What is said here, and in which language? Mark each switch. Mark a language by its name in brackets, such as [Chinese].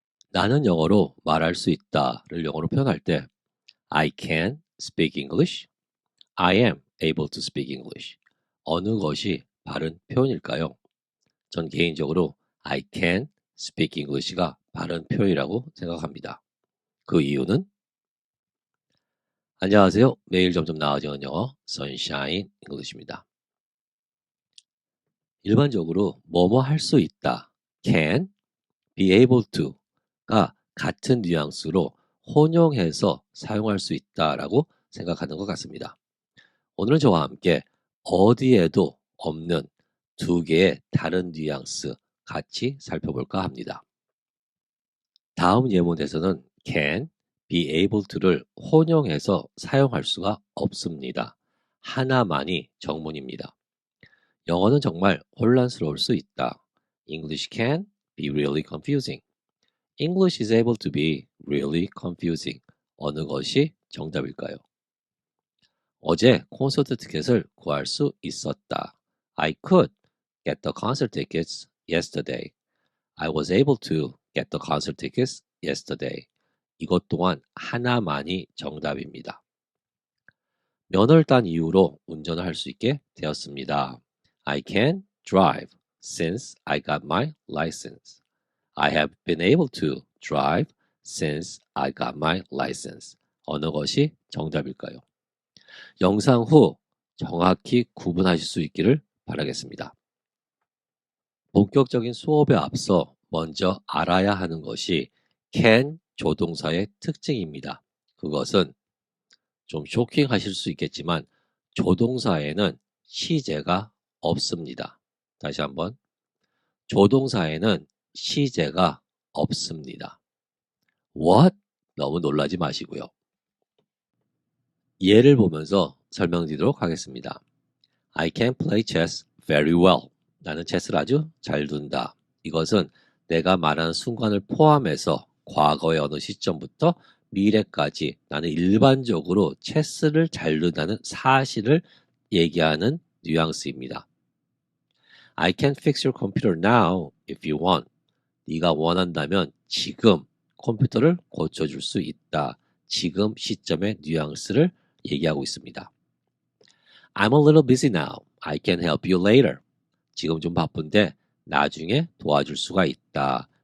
[Korean] 나는 영어로 말할 수 있다를 영어로 표현할 때 [English] I can speak English, I am able to speak English. [Korean] 어느 것이 바른 표현일까요? 전 개인적으로 [English] I can speak English [Korean] 가 바른 표현이라고 생각합니다. 그 이유는 안녕하세요. 매일 점점 나아지는 영어 선샤인 잉글리시입니다. 일반적으로 뭐뭐 할 수 있다 can, be able to가 같은 뉘앙스로 혼용해서 사용할 수 있다라고 생각하는 것 같습니다. 오늘은 저와 함께 어디에도 없는 두 개의 다른 뉘앙스 같이 살펴볼까 합니다. 다음 예문에서는 can, be able to를 혼용해서 사용할 수가 없습니다. 하나만이 정문입니다. 영어는 정말 혼란스러울 수 있다. [English] English can be really confusing. English is able to be really confusing. [Korean] 어느 것이 정답일까요? 어제 콘서트 티켓을 구할 수 있었다. [English] I could get the concert tickets yesterday. I was able to get the concert tickets yesterday. [Korean] 이것 또한 하나만이 정답입니다. 면허를 딴 이후로 운전을 할 수 있게 되었습니다. [English] I can drive since I got my license. I have been able to drive since I got my license. [Korean] 어느 것이 정답일까요? 영상 후 정확히 구분하실 수 있기를 바라겠습니다. 본격적인 수업에 앞서 먼저 알아야 하는 것이 can 조동사의 특징입니다. 그것은 좀 쇼킹하실 수 있겠지만 조동사에는 시제가 없습니다. 다시 한번 조동사에는 시제가 없습니다. [English] What? [Korean] 너무 놀라지 마시고요. 예를 보면서 설명드리도록 하겠습니다. [English] I can play chess very well. [Korean] 나는 체스를 아주 잘 둔다. 이것은 내가 말하는 순간을 포함해서 과거의 어느 시점부터 미래까지 나는 일반적으로 체스를 잘 둔다는 사실을 얘기하는 뉘앙스입니다. [English] I can fix your computer now if you want. [Korean] 네가 원한다면 지금 컴퓨터를 고쳐줄 수 있다. 지금 시점의 뉘앙스를 얘기하고 있습니다. [English] I'm a little busy now. I can help you later. [Korean] 지금 좀 바쁜데 나중에 도와줄 수가 있다.